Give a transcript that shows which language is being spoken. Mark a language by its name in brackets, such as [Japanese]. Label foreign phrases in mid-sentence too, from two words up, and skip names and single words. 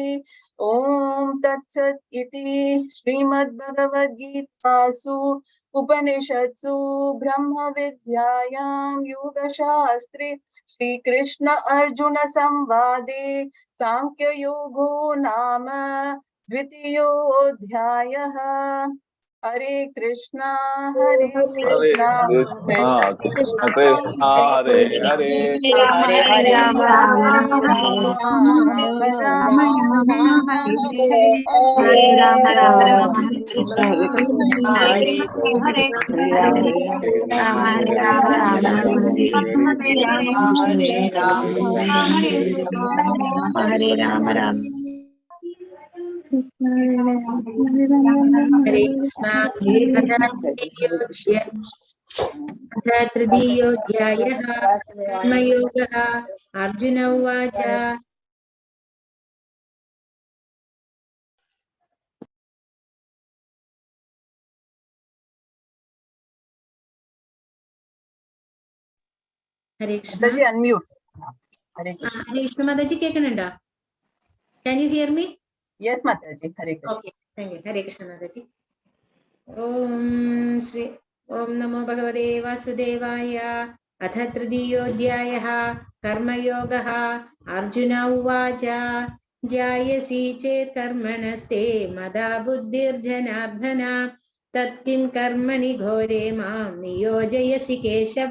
[Sanskrit] ॐ तत्सत् इति श्रीमद्भगवद्गीतासु उपनिषत्सु ब्रह्म विद्यायां योगशास्त्रे श्रीकृष्ण अर्जुन संवादे सांख्ययोगो नाम द्वितीयोऽध्यायः हरे कृष्णा कृष्ण कृष्ण हरे हरे हरे राम राम राम हरे राम राम हरे हरे हरे राम राम हरे कृष्णा अथ तृतीयोऽध्यायः कर्मयोगः अर्जुन उवाच हरे कृष्ण unmute हरे कृष्ण [Hindi] हरे कृष्ण माताजी [English] केक्कुनुंडो can you hear me [Hindi] yes माताजी हरे कृष्ण [English] okay thank you [Sanskrit] हरे कृष्ण माताजी ओम नमो भगवते वासुदेवाय अथ तृतीयोऽध्यायः कर्मयोगः अर्जुन उवाच जायसि चेत् कर्मणस्ते मदा बुद्धिर्जनार्दन तत्किं कर्मणि घोरे मां नियोजयसि केशव